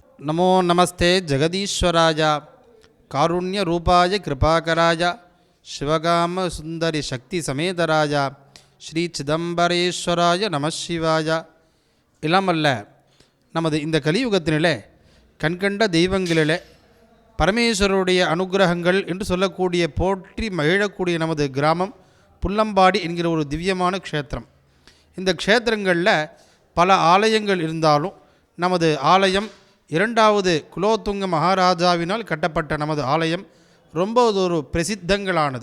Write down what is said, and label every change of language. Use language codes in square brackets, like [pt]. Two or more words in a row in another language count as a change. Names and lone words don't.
[sa] नमो नमस्ते जगदीश्वराय कारुण्य रूपाय कृपाकराय शिवगाम सुंदरी शक्ति समेतराय श्री चिदंबरेश्वराय नमः शिवाय। [ta] इलामल्ल நமது இந்த கலியுகத்தினிலே கண்கண்ட தெய்வங்களிலே பரமேஸ்வரருடைய அனுகிரகங்கள் என்று சொல்லக்கூடிய போற்றி மகிழக்கூடிய நமது கிராமம் புல்லம்பாடி என்கிற ஒரு திவ்யமான க்ஷேத்திரம். இந்த க்ஷேத்திரங்களில் பல ஆலயங்கள் இருந்தாலும் நமது ஆலயம் இரண்டாவது குலோத்துங்க மகாராஜாவினால் கட்டப்பட்ட நமது ஆலயம் ரொம்ப ஒரு பிரசித்தங்களானது.